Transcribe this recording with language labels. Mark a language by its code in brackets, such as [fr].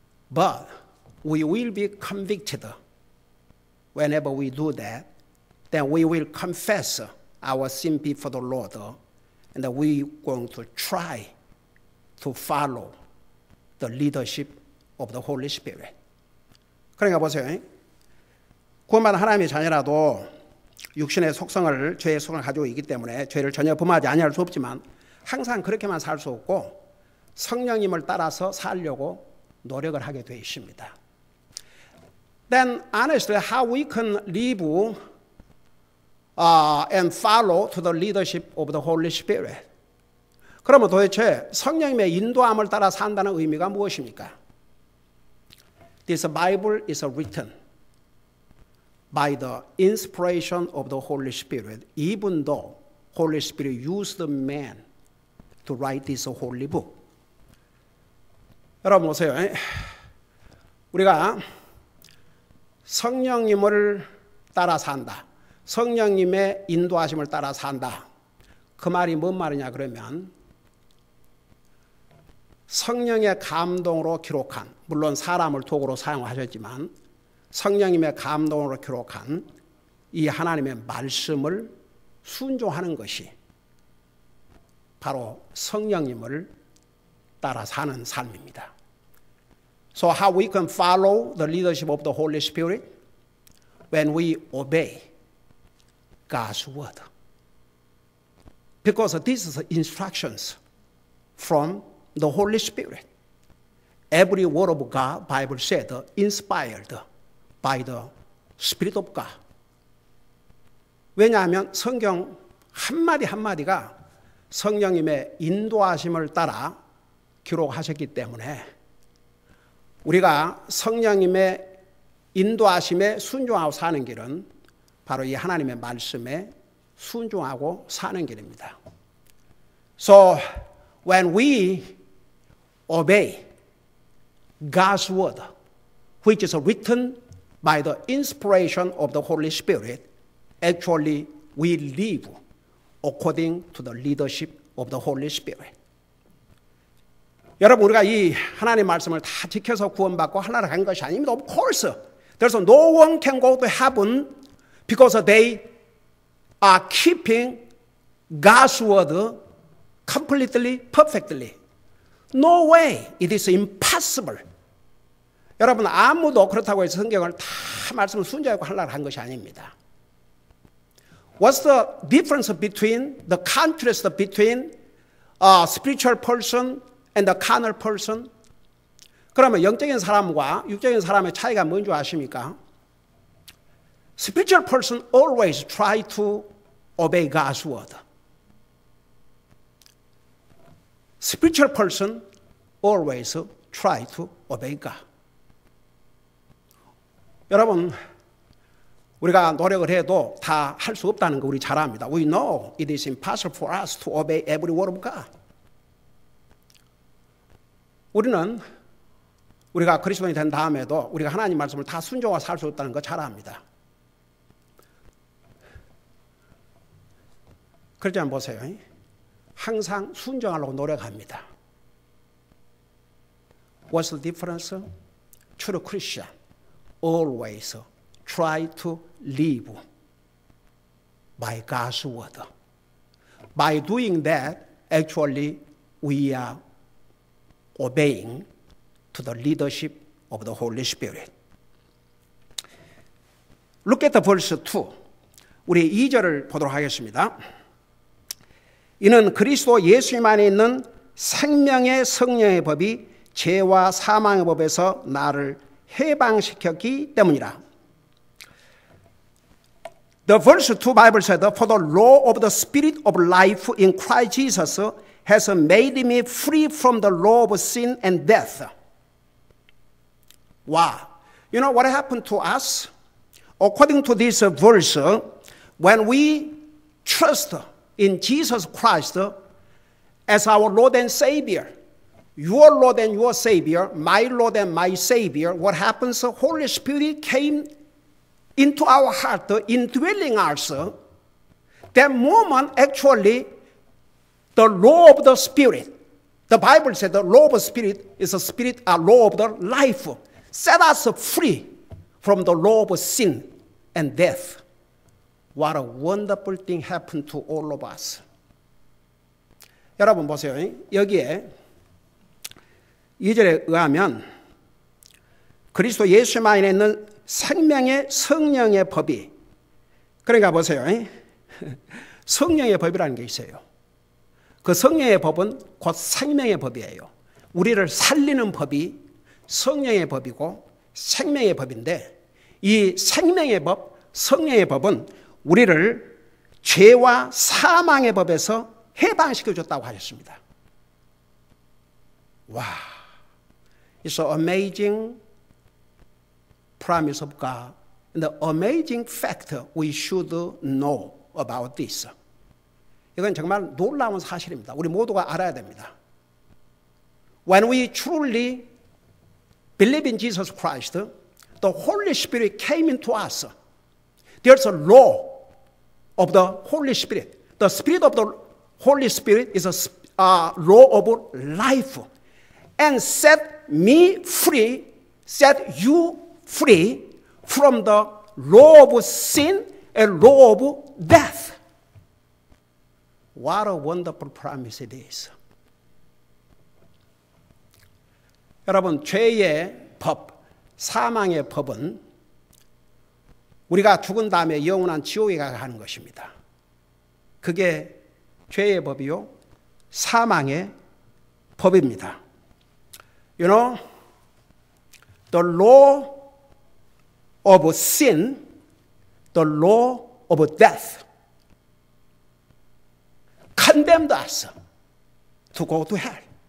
[en] But we will be convicted whenever we do that. Then we will confess our sin before the Lord, and we're going to try to follow the leadership of the Holy Spirit. [ko] 그러니까 보세요. 구원받은 하나님의 자녀라도 육신의 속성을, 죄의 속성을 가지고 있기 때문에 죄를 전혀 범하지 아니할 수 없지만 항상 그렇게만 살 수 없고 성령님을 따라서 살려고 노력을 하게 되어 있습니다. [en] Then honestly, how we can live and follow to the leadership of the Holy Spirit. [ko] 그러면 도대체 성령님의 인도함을 따라 산다는 의미가 무엇입니까? [en] This Bible is written by the inspiration of the Holy Spirit, even though Holy Spirit used man to write this holy book. [ko] 여러분 보세요. 우리가 성령님을 따라 산다. 성령님의 인도하심을 따라 산다. 그 말이 뭔 말이냐 그러면 성령의 감동으로 기록한, 물론 사람을 도구로 사용하셨지만 성령님의 감동으로 기록한 이 하나님의 말씀을 순종하는 것이 바로 성령님을 따라 사는 삶입니다. [en] So how we can follow the leadership of the Holy Spirit? When we obey God's word. Because this is instructions from the Holy Spirit. Every word of God, Bible said, inspired by the Spirit of God. [ko] 왜냐하면 성경 한마디 한마디가 성령님의 인도하심을 따라 기록하셨기 때문에 우리가 성령님의 인도하심에 순종하고 사는 길은 바로 이 하나님의 말씀에 순종하고 사는 길입니다. [en] So when we obey God's word, which is written by the inspiration of the Holy Spirit, actually we live according to the leadership of the Holy Spirit. [ko] 여러분, 우리가 이 하나님의 말씀을 다 지켜서 구원받고 하나를 간 것이 아닙니다. [en] Of course, there's no one can go to heaven because they are keeping God's word completely, perfectly. No way. It is impossible. [ko] 여러분, 아무도 그렇다고 해서 성경을 다 말씀을 순종하고 하려고 한 것이 아닙니다. [en] What's the difference between, the contrast between a spiritual person and a carnal person? [ko] 그러면 영적인 사람과 육적인 사람의 차이가 뭔지 아십니까? [en] Spiritual person always try to obey God's word. Spiritual person always try to obey God. [ko] 여러분, 우리가 노력을 해도 다 할 수 없다는 거 우리 잘 압니다. [en] We know it is impossible for us to obey every word of God. [ko] 우리가 그리스도인이 된 다음에도 우리가 하나님 말씀을 다 순종하고 살 수 없다는 거 잘 압니다. 그렇지만 보세요. 항상 순종하려고 노력합니다. [en] What's the difference? True Christian always try to live by God's word. By doing that, actually, we are obeying to the leadership of the Holy Spirit. Look at the verse 2. [ko] 우리 2절을 보도록 하겠습니다. 이는 그리스도 예수님 안에 있는 생명의 성령의 법이 죄와 사망의 법에서 나를 해방시켰기 때문이라. [en] The verse 2 Bible said, For the law of the Spirit of life in Christ Jesus has made me free from the law of sin and death. Wow. You know what happened to us? According to this verse, when we trust in Jesus Christ as our Lord and Savior, your Lord and your Savior, my Lord and my Savior, what happens? The Holy Spirit came into our heart, indwelling us. That moment, actually, the law of the Spirit, the Bible said the law of the Spirit is a law of the life, set us free from the law of sin and death. What a wonderful thing happened to all of us. [ko] 여러분 보세요. 여기에 2절에 의하면 그리스도 예수 안에 있는 생명의 성령의 법이, 그러니까 보세요. 성령의 법이라는 게 있어요. 그 성령의 법은 곧 생명의 법이에요. 우리를 살리는 법이 성령의 법이고 생명의 법인데, 이 생명의 법, 성령의 법은 우리를 죄와 사망의 법에서 해방시켜줬다고 하셨습니다. [en] 와, it's an amazing promise of God, and the amazing fact we should know about this. [ko] 이건 정말 놀라운 사실입니다. 우리 모두가 알아야 됩니다. [en] When we truly believe in Jesus Christ, the Holy Spirit came into us. There's a law of the Holy Spirit. The Spirit of the Holy Spirit is a law of life, and set me free, set you free from the law of sin and law of death. What a wonderful promise it is. [ko] 여러분, 죄의 법, 사망의 법은 우리가 죽은 다음에 영원한 지옥에 가는 것입니다. 그게 죄의 법이요, 사망의 법입니다. [en] You know, the law of sin, the law of death, condemned us to go to hell.